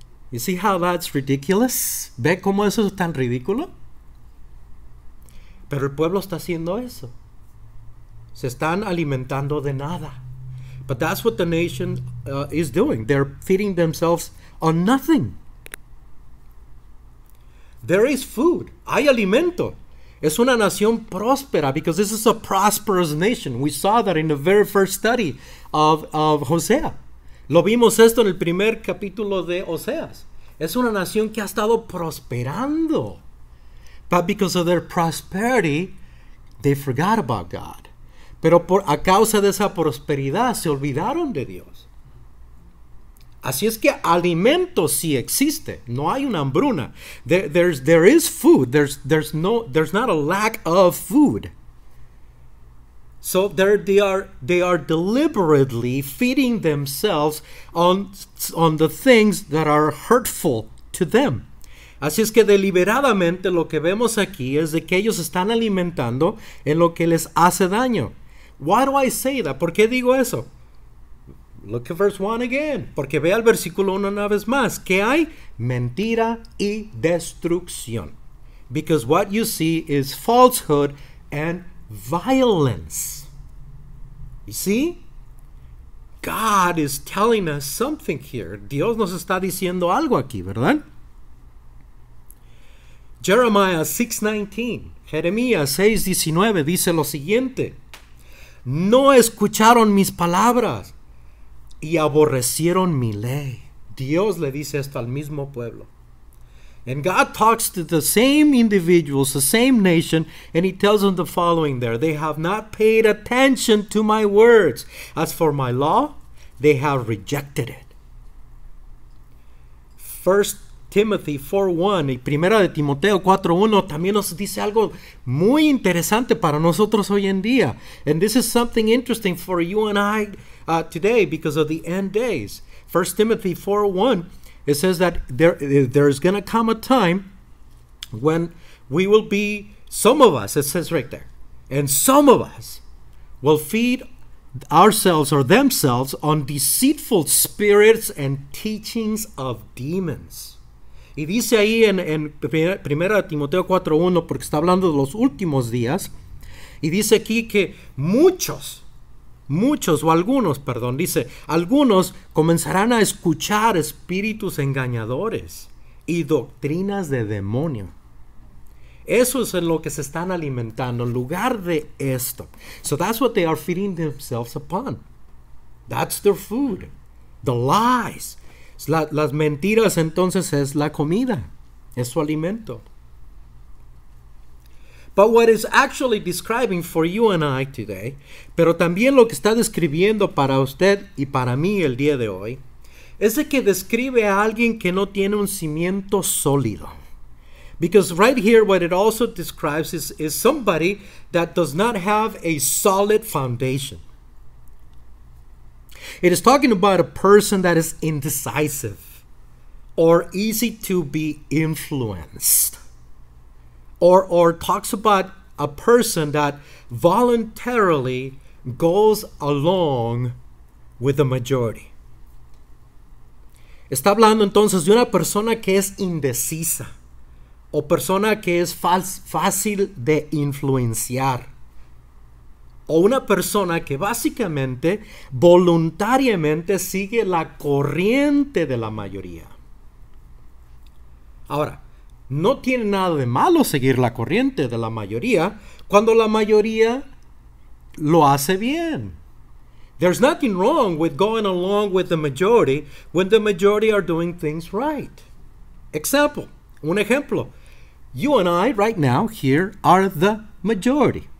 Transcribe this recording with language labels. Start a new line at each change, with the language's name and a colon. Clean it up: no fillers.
English: You see how that's ridiculous?
Spanish: ¿Ve cómo eso es tan ridículo? Pero el pueblo está haciendo eso. Se están alimentando de nada.
English: But that's what the nation is doing. They're feeding themselves on nothing. There is food.
Spanish: Hay alimento. Es una nación próspera
English: because this is a prosperous nation. We saw that in the very first study of Hosea.
Spanish: Lo vimos esto en el primer capítulo de Oseas. Es una nación que ha estado prosperando.
English: But because of their prosperity, they forgot about God.
Spanish: Pero a causa de esa prosperidad se olvidaron de Dios. Así es que alimento sí existe. No hay una hambruna.
English: There is food. There's not a lack of food. So they are deliberately feeding themselves on the things that are hurtful to them.
Spanish: Así es que deliberadamente lo que vemos aquí es de que ellos están alimentando en lo que les hace daño.
English: Why do I say that?
Spanish: ¿Por qué digo eso?
English: Look at verse 1 again.
Spanish: Porque vea el versículo 1 una vez más. ¿Qué hay? Mentira y destrucción.
English: Because what you see is falsehood and violence. You see? God is telling us something here.
Spanish: Dios nos está diciendo algo aquí, ¿verdad? Jeremiah 6:19. Jeremías 6:19 dice lo siguiente. No escucharon mis palabras y aborrecieron mi ley. Dios le dice esto al mismo pueblo.
English: And God talks to the same individuals, the same nation, and he tells them the following there. They have not paid attention to my words. As for my law, they have rejected it.
Spanish: 1 Timothy 4:1 y Primera de Timoteo 4:1 también nos dice algo muy interesante para nosotros hoy en día.
English: And this is something interesting for you and I today because of the end days. 1 Timothy 4:1, it says that there's going to come a time when we will be, some of us, it says right there, and some of us will feed ourselves or themselves on deceitful spirits and teachings of demons.
Spanish: Y dice ahí en Primera de Timoteo 4:1, porque está hablando de los últimos días, y dice aquí que muchos o algunos, perdón, dice, algunos comenzarán a escuchar espíritus engañadores y doctrinas de demonio. Eso es en lo que se están alimentando en lugar de esto.
English: So that's what they are feeding themselves upon. That's their food. The lies.
Spanish: Las mentiras entonces es la comida. Es su alimento.
English: But what is actually describing for you and I today,
Spanish: pero también lo que está describiendo para usted y para mí el día de hoy, es de que describe a alguien que no tiene un cimiento sólido.
English: Because right here what it also describes is somebody that does not have a solid foundation. It is talking about a person that is indecisive or easy to be influenced. Or talks about a person that voluntarily goes along with the majority.
Spanish: Está hablando entonces de una persona que es indecisa o persona que es fácil de influenciar. O una persona que básicamente voluntariamente sigue la corriente de la mayoría. Ahora, no tiene nada de malo seguir la corriente de la mayoría cuando la mayoría lo hace bien.
English: There's nothing wrong with going along with the majority when the majority are doing things right.
Spanish: Un ejemplo.
English: You and I right now here are the majority.